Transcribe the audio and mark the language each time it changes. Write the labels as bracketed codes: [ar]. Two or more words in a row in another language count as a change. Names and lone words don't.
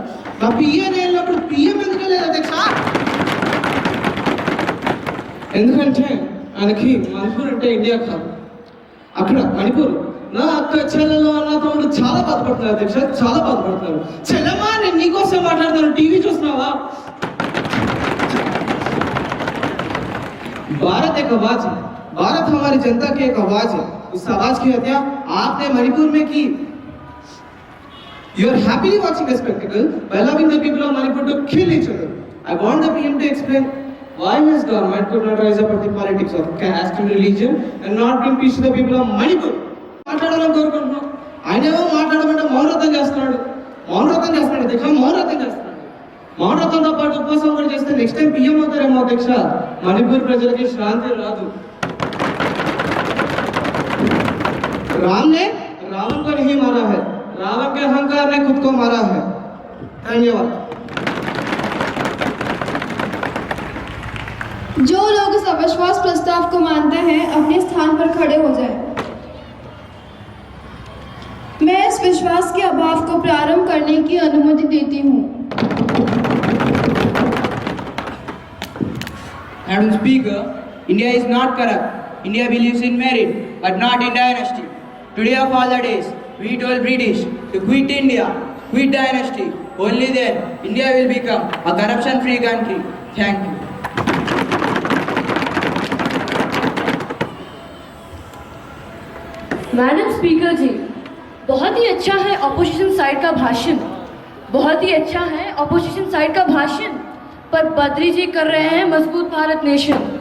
[te] నా పిఏ వెళ్ళినప్పుడు పిఎం ఎందుకు వెళ్ళలేదు అధ్యక్ష? ఎందుకంటే ఆయనకి మణిపూర్ అంటే ఇండియా కాదు, అక్కడ మణిపూర్. నా అక్క చెల్లెలు అన్న తమ్ముడు చాలా బాధపడుతున్నారు అధ్యక్ష, చాలా బాధపడుతున్నారు. చెల్లెమ్మా నేను నీకోసం మాట్లాడుతాను, టీవీ చూస్తున్నావా? [hi] भारत एक आवाज है, भारत हमारी जनता की एक आवाज है. उस आवाज की हत्या आपने मणिपुर में की. [en] You are happily watching a spectacle by allowing the people of Manipur to kill each other. I want the PM to explain why his government could not rise up at the politics of caste and religion and not bring peace to the people of Manipur. [te] మాట్లాడాలని కోరుకుంటున్నాం. ఆయన ఏమో మాట్లాడమంటే మౌనవ్రతం చేస్తున్నాడు, మౌనవ్రతం చేస్తున్నాడు అధ్యక్ష, మౌనవ్రతం చేస్తున్నాడు. మౌనవ్రతంతో పాటు ఉపవాసం కూడా చేస్తే [en] next time [te] పిఎం అవుతారేమో అధ్యక్ష. మణిపూర్ ప్రజలకి శాంతి రాదు. [hi] राम ने रावण को नहीं मारा है, रावण के अहंकार ने खुद को मारा है. धन्यवाद. जो लोग इस अविश्वास प्रस्ताव को मानते हैं अपने स्थान पर खड़े हो जाएं. मैं इस विश्वास के अभाव को प्रारंभ करने की अनुमति देती हूँ. [en] Madam Speaker, India is not corrupt. India believes in merit, but not in dynasty. Today of all the days, we told British to quit India, quit dynasty. Only then, India will become a corruption-free country. Thank you. madam speaker [hi] जी, बहुत ही अच्छा है [en] opposition side [hi] का भाषण, बहुत ही अच्छा है [en] opposition side [hi] का भाषण, पर बद्री जी कर रहे हैं मजबूत भारत नेशन.